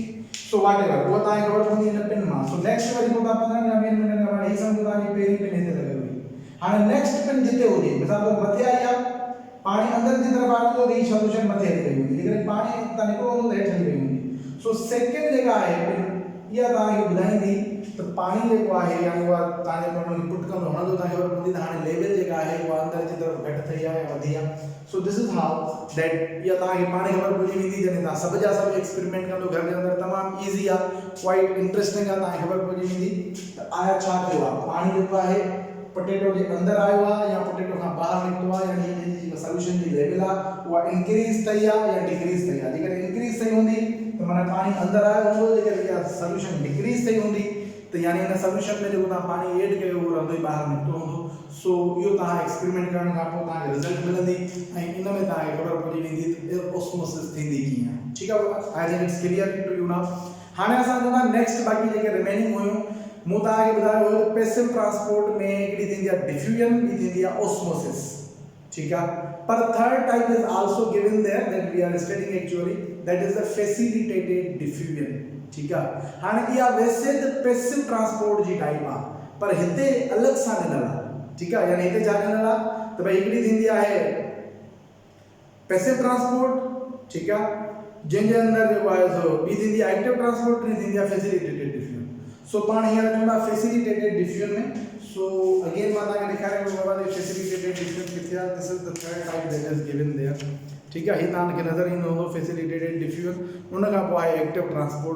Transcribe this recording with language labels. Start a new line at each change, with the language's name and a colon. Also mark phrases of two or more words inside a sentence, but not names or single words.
English: so whatever
Sindhi: उहा तव्हांखे ख़बर पवंदी हिन पिन मां। सो नेक्स्ट वरी पोइ तव्हां 15 खां 20 मिंटनि खां बाद हीअ सम्झो तव्हांजी पहिरीं पिन हिते लॻल हुई, हाणे नेक्स्ट पिन जिते हुजे, मिसाल तौर मथे आई आहे, पाणी अंदरि जी तरफ़ आयो त हीअ सोल्यूशन मथे हली वई हूंदी, जेकॾहिं पाणी हितां निकिरो हूंदो त हेठि हली वई हूंदी। सो सेकेंड जेका आहे पिन इहा तव्हांखे ॿुधाईंदी त पाणी जेको आहे यानी उहा तव्हांजे पाण खे पुट कंदो हणंदो, तव्हांखे ख़बर पवंदी त हाणे लेवल जेका आहे उहा अंदरि जी तरफ़ घटि थी आहे या वधी आहे।
English: so this is how that
Sindhi: इहा तव्हांखे पाण ख़बर पइजी वेंदी, जॾहिं तव्हां सभु जा सभु एक्सपेरिमेंट कंदो घर जे अंदरि, तमामु ईज़ी आहे,
English: quite interesting
Sindhi: आहे, तव्हांखे ख़बर पइजी वेंदी त आया छा थियो आहे, पाणी जेको आहे पोटेटो जे अंदरि आयो आहे या पोटेटो खां ॿाहिरि निकितो आहे, यानी हिनजी जेका सोल्यूशन जी लेवल आहे उहा इंक्रीज़ थी आहे या डिक्रीज़ थी आहे। जेकॾहिं इंक्रीज़ थी हूंदी त माना पाणी अंदरि आयो हूंदो, जेकॾहिं इहा सोल्यूशन डिक्रीज़ थी हूंदी त यानी हिन सोल्यूशन में जेको तव्हां पाणी एड कयो उहो रहंदो ई ॿाहिरि निकितो हूंदो। सो इहो तव्हां एक्सपेरिमेंट करण खां पोइ तव्हांखे रिज़ल्ट मिलंदी ऐं इन में तव्हांखे ख़बर पइजी वेंदी त ऑस्मोसिस थींदी कीअं आहे, ठीकु आहे।
English: I think it's clear to you now.
Sindhi: हाणे असां चवंदा नेक्स्ट बाक़ी जेके रिमेनिंग हुयूं मूं तव्हांखे ॿुधायो हुयो
English: passive transport
Sindhi: में हिकिड़ी थींदी आहे डिफ्यूजन, ॿी थींदी आहे ऑस्मोसिस, ठीकु आहे।
English: पर third type is also given there that we are studying actually, that is the facilitated diffusion,
Sindhi: ठीकु आहे। हाणे इहा वैसे त
English: passive transport
Sindhi: जी टाइप आहे, पर हिते अलॻि सां ॾिनल आहे, ठीकु आहे, यानी हिते छा ॾिनल आहे त भई हिकिड़ी थींदी आहे
English: passive transport,
Sindhi: ठीकु आहे, जंहिंजे अंदरि जेको आहे सो ॿी थींदी आहे
English: active transport,
Sindhi: टी थींदी आहे
English: facilitated diffusion.
Sindhi: सो पाण हींअर चवंदा
English: facilitated diffusion
Sindhi: में, सो अगेन मां तव्हांखे ॾेखारियो बाबा
English: facilitated diffusion
Sindhi: किथे आहे,
English: this is the third type that is given there,
Sindhi: ठीकु आहे। हीअ तव्हांखे नज़र ईंदो हूंदो
English: facilitated diffusion,
Sindhi: उन खां पोइ आहे
English: active transport.